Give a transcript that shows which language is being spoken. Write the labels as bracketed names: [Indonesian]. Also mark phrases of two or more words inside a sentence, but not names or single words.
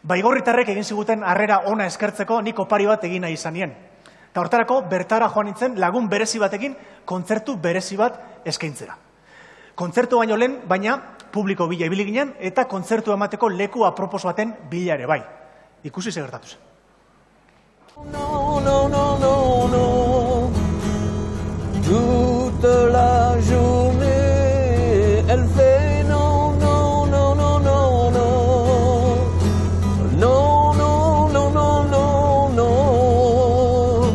[Basque] Baigorritarrek egin ziguten harrera ona eskertzeko nik opari bat egin nahi izan nien. Eta hortarako bertara joan nintzen lagun berezi batekin kontzertu berezi bat eskaintzera. Kontzertu baino lehen, baina publiko bila ibili ginen eta kontzertu emateko leku apropos baten bila ere bai. Ikusi ze gertatu zen. [French] Non, non, non, non, non. Toute la journée, elle fait non, non, non, non, non, non. Non, non, non, non, non, non.